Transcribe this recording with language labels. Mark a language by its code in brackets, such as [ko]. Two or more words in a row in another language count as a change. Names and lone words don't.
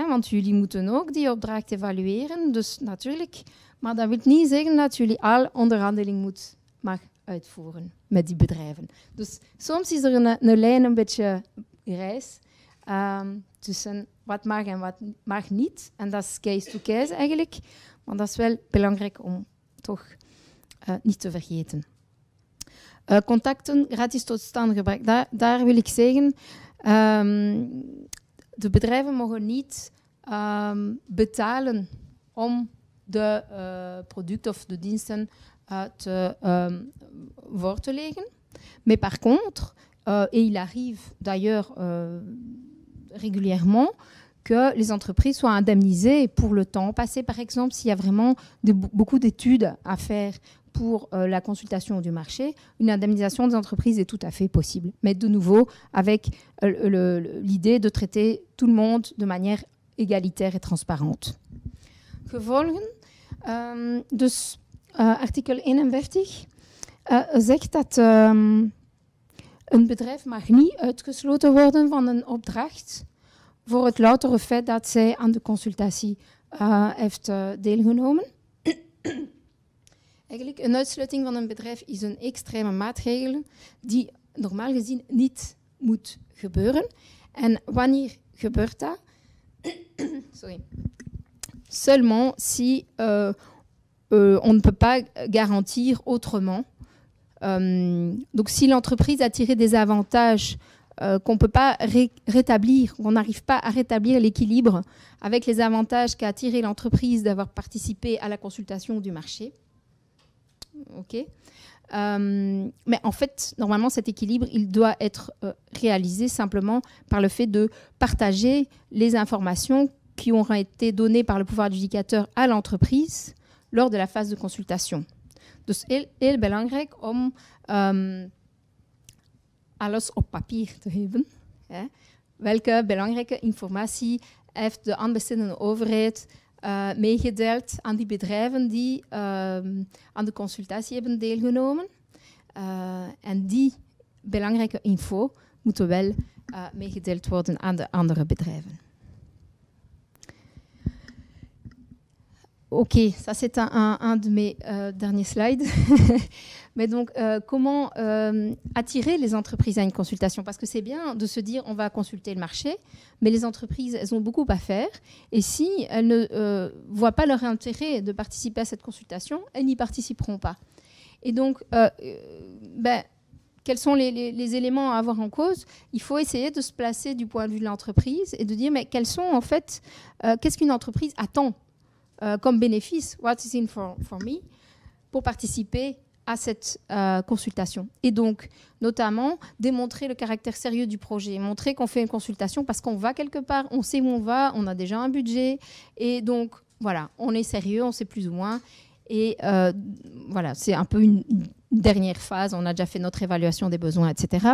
[nl] Want jullie moeten ook die opdracht evalueren. Dus natuurlijk, maar dat wil niet zeggen dat jullie al onderhandeling mag uitvoeren met die bedrijven. Dus soms is er een lijn een beetje grijs tussen wat mag en wat mag niet. En dat is [en] case to case [nl] eigenlijk. Maar dat is wel belangrijk om toch niet te vergeten. Contacten gratis tot stand gebracht. Daar wil ik zeggen, de bedrijven mogen niet betalen om de producten of de diensten voor te leggen. [fr] Mais par contre, et il arrive d'ailleurs régulièrement que les entreprises soient indemnisées pour le temps passé, par exemple, s'il y a vraiment beaucoup d'études à faire pour la consultation du marché, une indemnisation des entreprises est tout à fait possible. Mais de nouveau, avec l'idée de traiter tout le monde de manière égalitaire et transparante. [nl] Gevolgen. Dus artikel 41 zegt dat een bedrijf mag niet uitgesloten worden van een opdracht voor het loutere feit dat zij aan de consultatie heeft deelgenomen. Eigenlijk, een uitsluiting van een bedrijf is een extreme maatregel die normaal gezien niet moet gebeuren. En wanneer gebeurt dat? Sorry. [fr] Seulement si on ne peut pas garantir autrement. Donc si l'entreprise a tiré des avantages qu'on ne peut pas rétablir, qu'on n'arrive pas à rétablir l'équilibre avec les avantages qu'a tiré l'entreprise d'avoir participé à la consultation du marché. Okay. Mais en fait, normalement, cet équilibre, il doit être réalisé simplement par le fait de partager les informations qui auront été données par le pouvoir adjudicateur à l'entreprise lors de la phase de consultation. [nl] Dus heel belangrijk om alles op papier te hebben. Hè. Welke belangrijke informatie heeft de aanbestedende overheid meegedeeld aan die bedrijven die aan de consultatie hebben deelgenomen. En die belangrijke info moeten wel meegedeeld worden aan de andere bedrijven. [fr] Ok, ça c'est un de mes derniers slides. Mais donc, comment attirer les entreprises à une consultation? Parce que c'est bien de se dire on va consulter le marché, mais les entreprises, elles ont beaucoup à faire. Et si elles ne voient pas leur intérêt de participer à cette consultation, elles n'y participeront pas. Et donc, quels sont les éléments à avoir en cause? Il faut essayer de se placer du point de vue de l'entreprise et de dire mais quels sont en fait, qu'est-ce qu'une entreprise attend comme bénéfice, [en] what is in for me, [fr] pour participer à cette consultation. Et donc, notamment, démontrer le caractère sérieux du projet, montrer qu'on fait une consultation parce qu'on va quelque part, on sait où on va, on a déjà un budget, et donc, voilà, on est sérieux, on sait plus ou moins, et voilà, c'est un peu une dernière phase, on a déjà fait notre évaluation des besoins, etc.